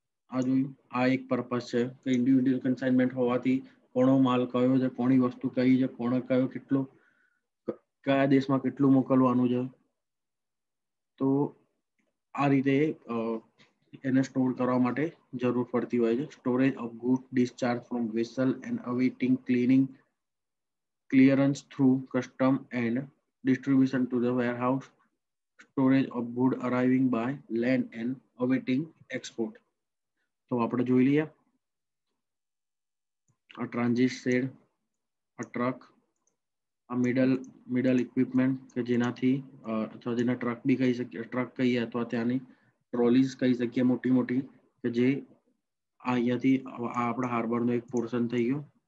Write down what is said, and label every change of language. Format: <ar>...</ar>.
<gu>આ એક પર્પસ છે કે ઇન્ડિવિડ્યુઅલ કન્સાઇનમેન્ટ હોવાથી કોનો માલ કયો છે, કોની વસ્તુ કઈ છે, કોણે કયો કેટલો કયા દેશમાં કેટલું મોકલવાનું છે. તો આ રીતે એને સ્ટોર કરવા માટે જરૂર પડતી હોય છે.</gu> <en>Storage of good discharge from vessel and awaiting clearance through custom and distribution to the warehouse, storage of good arriving by land and awaiting export.</en> <gu>તો આપણે જોઈ લઈએ આ ટ્રાન્ઝિટ શેડ, આ ટ્રક, આ મિડલ ઇક્વિપમેન્ટ કે જેનાથી અથવા જેના ટ્રક બી કહી શકીએ, ટ્રક કહીએ અથવા ત્યાંની ટ્રોલીઝ કહી શકીએ મોટી મોટી, કે જે અહીંયાથી આપણા હાર્બરનો એક પોર્શન થઈ ગયો.</gu>